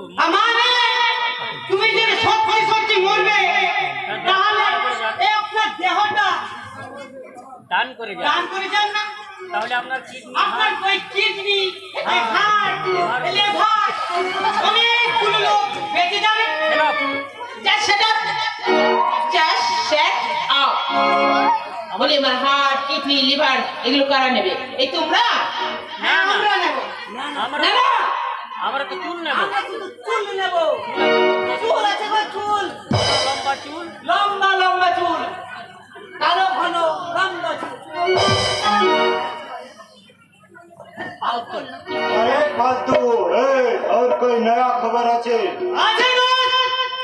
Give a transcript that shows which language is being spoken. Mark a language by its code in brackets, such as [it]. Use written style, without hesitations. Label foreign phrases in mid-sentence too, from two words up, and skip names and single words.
[bn] আমারে তুমি যে সত্যি সত্যি মরবে তাহলে এই আপনার দেহটা দান করে যান। দান করে যান না। তাহলে আপনার কিডনি, আপনার ওই কিডনি, হার্ট, লিভার অনেকগুলো লোক বেঁচে যাবে। [en] Just shut up. Just shut up. [bn] বলি আমার হার্ট, কিডনি, লিভার এগুলো কারা নেবে? এই তোমরা? হ্যাঁ আমরা নেব। আমরা না না, আমরা তো চুল নেব। আমরা শুধু চুল নেব। চুল আছে গো, চুল লম্বা চুল। লম্বা লম্বা চুল, কালো ঘন লম্বা চুল। [hi] अरे फालतू, और कोई नया खबर আছে? [bn] আছে গো,